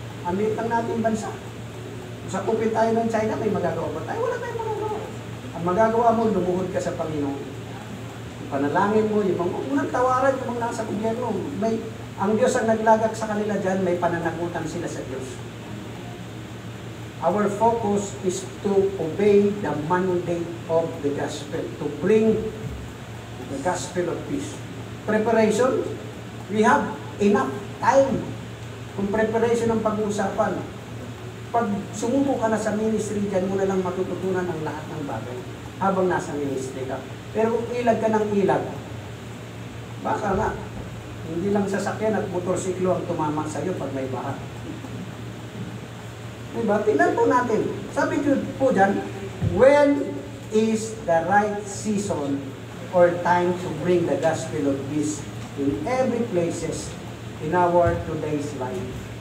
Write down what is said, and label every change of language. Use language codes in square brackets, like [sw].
[tl] Amit lang natin bansa. Sa kupit tayo ng China, may magagawa ba tayo? Wala tayong magagawa. Ang magagawa mo, lumuhod ka sa Panginoon. Panalangin mo, yung mga unang tawaran, yung mga nasa gobyerno, ang Diyos ang naglagak sa kanila dyan, may pananagutan sila sa Diyos. [en] Our focus is to obey the mandate of the gospel, to bring the gospel of peace. Preparation, we have enough time. [tl] Kung preparation ang pag-uusapan, pag sumubo ka na sa ministry, dyan mo na lang matututunan ang lahat ng bagay habang nasa ministry ka. Pero kung ilag ka ng ilag, baka nga, hindi lang sasakyan at motorsiklo ang tumama sa iyo pag may baha. Diba? Tingnan po natin. Sabi po dyan, [en] when is the right season or time to bring the gospel of peace in every places in our today's life?